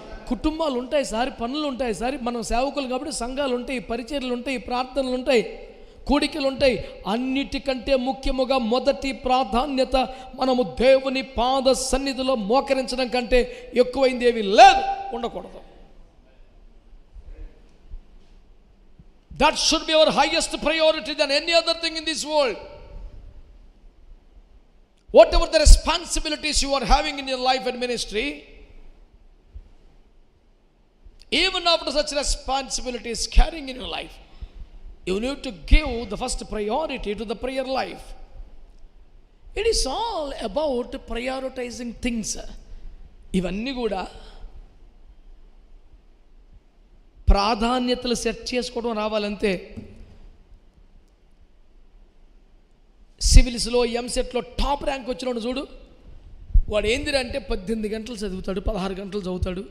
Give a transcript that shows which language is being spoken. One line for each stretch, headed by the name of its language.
Telugu: కుటుంబాలు ఉంటాయి సార్, పనులు ఉంటాయి సార్, మనం సేవకులు కాబట్టి సంఘాలు ఉంటాయి, పరిచర్యలు ఉంటాయి, ప్రార్థనలు ఉంటాయి, కూడికలు ఉంటాయి. అన్నిటికంటే ముఖ్యముగా మొదటి ప్రాధాన్యత మనము దేవుని పాద సన్నిధిలో మోకరించడం కంటే ఎక్కువైంది ఏమీ లేదు, ఉండకూడదు.
English: That should be our highest priority than any other thing in this world. Whatever the responsibilities you are having in your life and ministry, even after such responsibilities carrying in your life, you need to give the first priority to the prayer life. It is all about prioritizing things.
Telugu: ఇవన్నీ కూడా ప్రాధాన్యతలు set చేసుకోవడం రావాలంతే. సివిల్స్లో ఎంసెట్లో top rank వచ్చినోడు చూడు, వాడు ఏందిరంటే 18 గంటలు చదువుతాడు, 16 గంటలు చదువుతాడు.